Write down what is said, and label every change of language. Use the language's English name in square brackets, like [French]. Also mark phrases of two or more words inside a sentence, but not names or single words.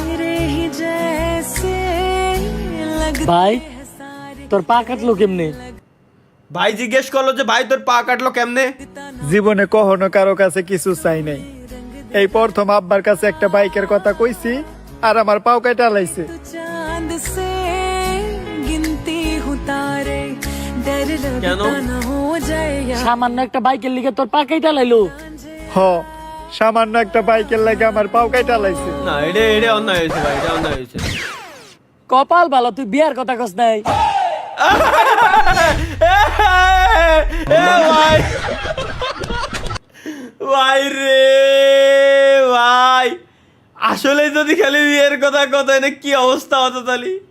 [Bangla] ভাই তোর পা কাটলো কেমনে? ভাই জিজ্ঞেস করলো যে ভাই তোর পা কাটলো কেমনে? জীবনে কখনো কারো কাছে কিছু চাই নাই, এই প্রথম আব্বার কাছে একটা বাইকের কথা কইছি আর আমার পাও কাটা লাইছে। [Hindi] चांद से गिनती हूँ तारे डर [Bangla] কেন? [Hindi] लगता न हो जाए यार [Bangla] সামান্য একটা বাইকের লিগে তোর পা কেটে লাইলো। হ, সামান্য একটা বাইকের লাগে আমার পাও কাটা লাইছে। না এটা অন্যায় হয়েছে ভাই, এটা অন্যায় হয়েছে। কপাল ভালো তুই বিয়ার কথা কস নাই। ভাই ভাই রে ভাই, আসলে যদি খালি বিয়ের কথা কথা এনে কি অবস্থা হতো তাহলে।